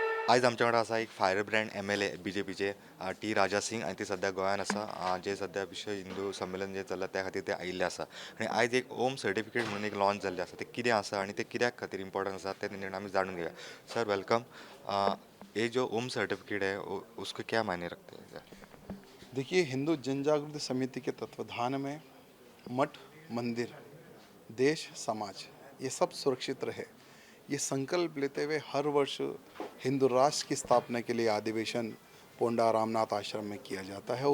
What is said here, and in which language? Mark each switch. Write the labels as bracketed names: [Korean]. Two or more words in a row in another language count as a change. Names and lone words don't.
[Marathi] आज आमच्याकडे असा एक [English] fire brand MLA [Konkani] BJPचे टी राजा सिंग आणि ते सध्या गोंयान आसा जे सध्या विश्व हिंदू संमेलन जे चल्ला त्या खातीर ते आयिल्ले आसा आणि आयज एक ओम सर्टिफिकेट म्हणून एक लॉन्च जाल्लें आसा ते कितें आसा आणि ते कित्याक खातीर इम्पॉर्टंट आसा ते तेणें आमी [Marathi] जाणून घेऊया। [English] Sir welcome. [Hindi] ये जो ओम सर्टिफिकेट है उसको क्या मायने रखते हैं? देखिए, हिंदू जनजागृति समिति के तत्वाधान में मठ, मंदिर, देश, समाज ये सब सुरक्षित रहे, ये संकल्प लेते हुए हर वर्ष हिंदू राष्ट्र की स्थापना के लिए अधिवेशन पोंडा रामनाथ आश्रम में किया जाता है।